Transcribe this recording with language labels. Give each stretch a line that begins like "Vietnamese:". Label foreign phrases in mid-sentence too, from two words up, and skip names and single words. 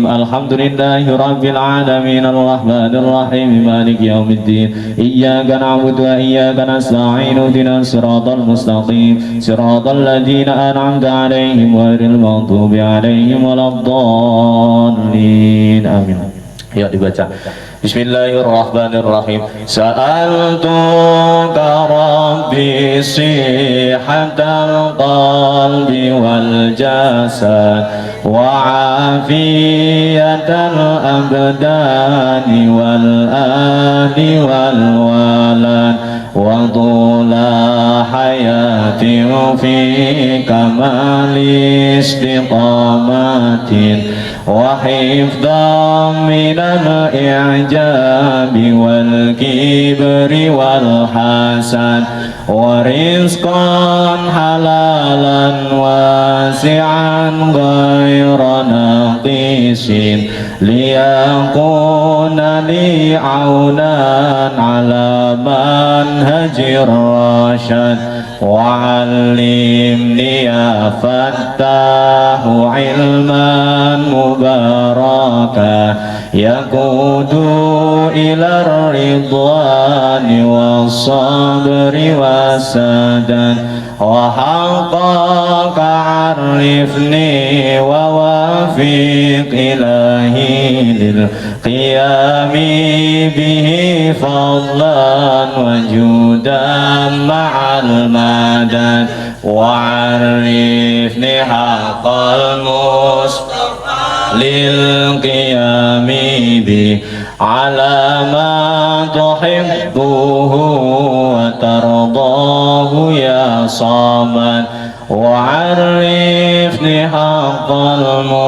Arabic: الحمد لله رب العالمين الرحمن الرحيم مالك يوم الدين. إياك نعبد وإياك نستعين اهدنا الصراط المستقيم صراط الذين أنعمت عليهم غير المغضوب عليهم ولا الضالين آمين.
Indonesian: Ya dibaca.
Arabic: Bismillahirrahmanirrahim. سألتك ربي صحة القلب والجسد وعافية الأبدان والأهل والولد وطول حياة في كمال استقامة وحفظا من الإعجاب والكبر والحسن ورزقا حلالا واسعا غير ناقص ليكون لعونا على منهج الرشد وعلمني يا فتاح علما مباركا يقود إلى رضوان والصبر والسداد و وحقك عرفني ووفق إلهي للقيام به فضلا وجودا مع المدد وعرفني حق المصطفى للقيام بأعلى ما تحبه وترضاه يا صمد وعرفني حق